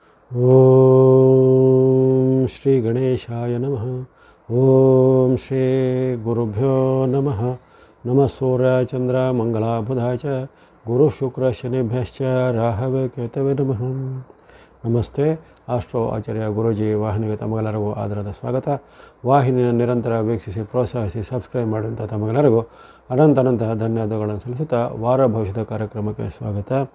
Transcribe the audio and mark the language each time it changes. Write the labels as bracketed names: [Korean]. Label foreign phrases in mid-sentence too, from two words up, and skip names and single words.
[Sanskrit] ॐ श्री गणेशाय नमः. ॐ श्री गुरुभ्यो नमः. नमः सूर्य चन्द्र मङ्गल बुध च गुरु शुक्र शनिभ्यश्च राहवे केतवे नमः. [Kannada] ನಮಸ್ತೆ. ಆಸ್ಟ್ರೋ ಆಚಾರ್ಯ ಗುರೂಜಿ ವಾಹಿನಿಗೆ ತಮಗೆಲ್ಲರಿಗೂ ಆದರದ ಸ್ವಾಗತ. ವಾಹಿನಿಯನ್ನು ನಿರಂತರ ವೀಕ್ಷಿಸಿ ಪ್ರೋತ್ಸಾಹಿಸಿ ಸಬ್ಸ್ಕ್ರೈಬ್ ಮಾಡಿದಂಥ ತಮಗೆಲ್ಲರಿಗೂ ಅನಂತ ಧನ್ಯವಾದಗಳನ್ನು ಸಲ್ಲಿಸುತ್ತಾ ವಾರ ಭವಿಷ್ಯದ ಕಾರ್ಯಕ್ರಮಕ್ಕೆ ಸ್ವಾಗತ.